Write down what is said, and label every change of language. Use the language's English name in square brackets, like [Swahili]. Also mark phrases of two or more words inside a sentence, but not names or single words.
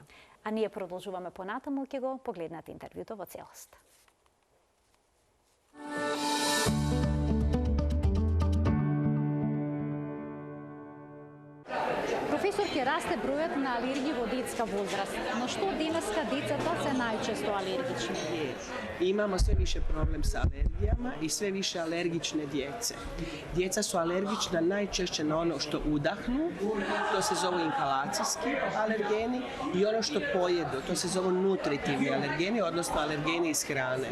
[Macedonian] А ние продолжуваме понатаму, ќе го погледнете интервјуто во целост. Професор, ќе расте бројот на алергии во детска возраст. Но што денеска децата се најчесто алергични? [Croatian] Imamo sve više problem sa alergijama i sve više alergične djece. Djeca su alergična najčešće na ono što udahnu, to se zovu inhalacijski alergeni, i ono što pojedu, to se zovu nutritivni alergeni, odnosno alergeni iz hrane.